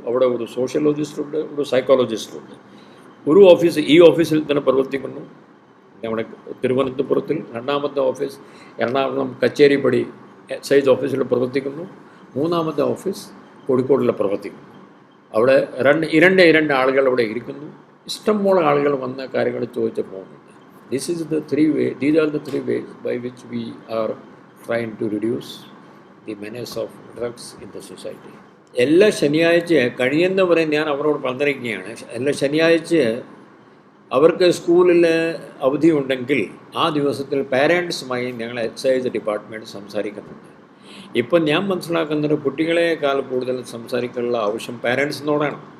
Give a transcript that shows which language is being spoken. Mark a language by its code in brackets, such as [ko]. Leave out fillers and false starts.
[ml] അവിടെ ഒരു സോഷ്യോളജിസ്റ്റുണ്ട്, ഒരു സൈക്കോളജിസ്റ്റുണ്ട്. ഒരു ഓഫീസ് ഈ ഓഫീസിൽ തന്നെ പ്രവർത്തിക്കുന്നു, നമ്മുടെ തിരുവനന്തപുരത്തിൽ. രണ്ടാമത്തെ ഓഫീസ് എറണാകുളം കച്ചേരിപ്പടി എക്സൈസ് ഓഫീസിൽ പ്രവർത്തിക്കുന്നു. മൂന്നാമത്തെ ഓഫീസ് കോഴിക്കോടിൽ പ്രവർത്തിക്കുന്നു. അവിടെ രണ്ട് ആളുകൾ അവിടെ ഇരിക്കുന്നു. ഇഷ്ടംപോലെ ആളുകൾ വന്ന കാര്യങ്ങൾ ചോദിച്ച് പോകുന്നുണ്ട്. [en] These are the three ways by which we are trying to reduce the menace of drugs in the society. [ml] എല്ലാ ശനിയാഴ്ച കഴിയുന്നവരെ ഞാൻ അവരോട് പറഞ്ഞിരിക്കുകയാണ്. എല്ലാ ശനിയാഴ്ച അവർക്ക് സ്കൂളിൽ അവധി ഉണ്ടെങ്കിൽ ആ ദിവസത്തിൽ പാരൻസുമായി ഞങ്ങൾ എക്സൈസ് ഡിപ്പാർട്ട്മെൻറ്റ് സംസാരിക്കുന്നുണ്ട്. ഇപ്പം ഞാൻ മനസ്സിലാക്കുന്നത് കുട്ടികളെക്കാൾ കൂടുതൽ സംസാരിക്കാനുള്ള ആവശ്യം പാരൻസിനോടാണ്.